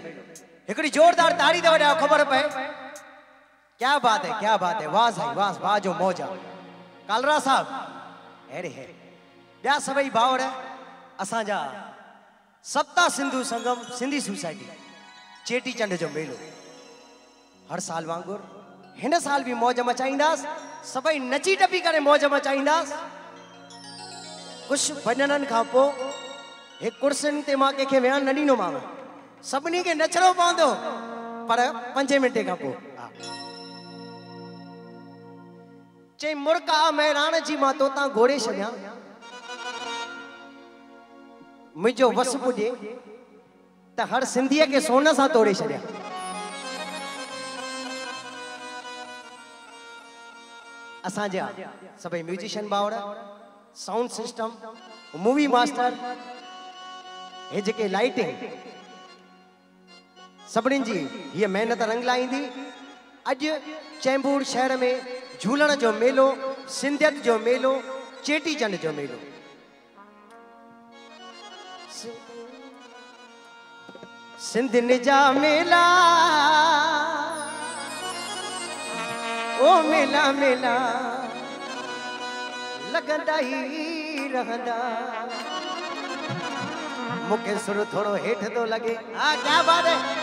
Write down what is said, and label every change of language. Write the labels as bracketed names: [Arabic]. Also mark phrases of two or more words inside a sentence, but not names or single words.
[Sindhi] हिकड़ी जोरदार ताड़ी दे वडा खबर पे [Hindi] क्या बात है [Sindhi] वाह साईं वाह जो मौज कालरा साहब अरे है या सभई भावर असा जा सप्ता सिंधु संगम सिंधी सोसाइटी चेटी चंड जो मेलो हर साल वांगुर हिन साल भी मौज मचाईंदास सभई नची टपी करे मौज मचाईंदास कुछ भजनन खां पो एक कुर्सिन ते मां के वेहण न ॾींदो मां सभिनी के नचणो पवंदो पर 5 मिंटे खां पो चई मुर्का मैरान जी मां तोता घोड़े छॾियां मुंहिंजो वस पुॼे त हर सिंधीअ के सोन सां तोड़े छॾियां असांजा सभई म्यूजिशियन भाउर [English] sound system [Sindhi] मूवी मास्टर हे जेके लाइटिंग सभिनी जी ये मेहनत रंग लाईंदी अज चेंबूर शहर में झूलण जो मेलो सिंधियत जो मेलो चेटी चंड जो मेलो सिंधियुनि जा मेला ओ मेला मेला लगंदा ही रहंदा मुके सुर थोड़ो हेठ तो लगे हाँ [Hindi] क्या बात है